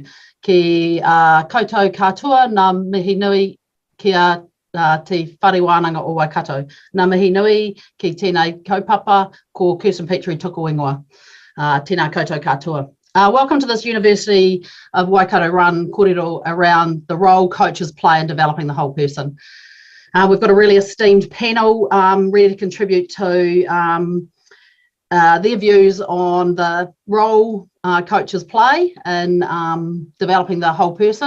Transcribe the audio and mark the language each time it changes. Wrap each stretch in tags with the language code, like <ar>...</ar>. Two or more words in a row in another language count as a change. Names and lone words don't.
<mi>Ki koutou katoa, nā mihi nui kia te whare wānanga o Waikato. Nā mihi nui ki tēnei kaupapa ko Kirsten Petrie tuku ingoa. Tēnā koutou katoa.</mi> <en>Welcome to this University of Waikato run kōrero around the role coaches play in developing the whole person. We've got a really esteemed panel ready to contribute to their views on the role coaches play in developing the whole person.</en>